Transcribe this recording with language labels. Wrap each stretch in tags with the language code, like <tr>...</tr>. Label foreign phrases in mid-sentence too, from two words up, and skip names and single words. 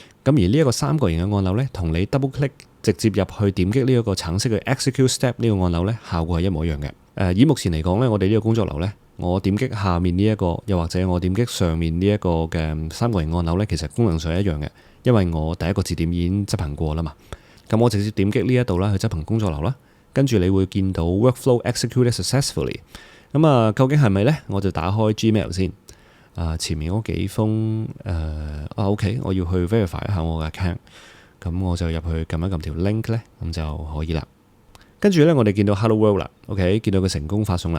<yue>咁而呢一個三角形嘅按鈕呢，同你</yue> <en>double click</en> <yue>直接入去點擊呢一個橙色嘅</yue> <en>execute step</en> <yue>呢個按鈕呢，效果係一模一樣嘅。以目前嚟講呢，我哋呢個工作流呢，我點擊下面呢一個，又或者我點擊上面呢一個嘅三角形按鈕呢，其實功能上係一樣嘅，因為我第一個節點已經執行過啦嘛。咁我直接點擊呢一度啦，去執行工作流啦，跟住你會見到</yue> <en>workflow executed successfully。</en> <yue>咁啊，究竟係咪呢？我就打開 Gmail 先。前面嗰幾封OK， 我要去 verify 一下我嘅 account。咁我就入去撳一撳條 link 呢，咁就可以啦。跟住呢，我哋見到 Hello World 啦，OK， 見到佢成功發送啦。</yue>